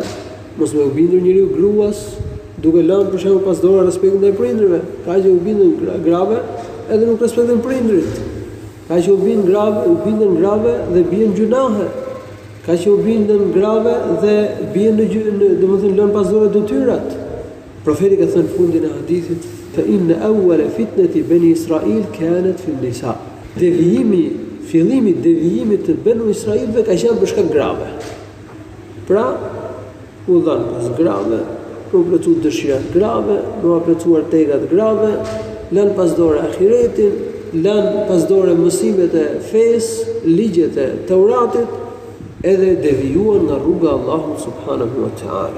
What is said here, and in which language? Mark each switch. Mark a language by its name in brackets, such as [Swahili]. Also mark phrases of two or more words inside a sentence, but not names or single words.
[Albanian] Mos me u bindur njeriu gruas duke lënë për shembull pas dora respektin ndaj prindërve. Ka që u bindën grave edhe nuk respektojnë prindrit. Ka që u bindën grave dhe bien gjunahe. Ka që u bindën grave dhe bien domethënë lënë pas dora detyrat. Profeti ka thënë fundin e hadithit, [Arabic] فإن أول فتنة بني إسرائيل كانت في النساء. [Albanian] Fillimi devijimit të Banu Israilëve ka qenë për shkak grave. Pra, u dhan pas grave, u plotsu dëshirat grave, u plotsuar tegat grave, lën pas dore ahiretin, lën pas dore mësimet e fesë, ligjet e Teuratit, edhe devijuan nga rruga e Allahut [Arabic] سبحانه وتعالى.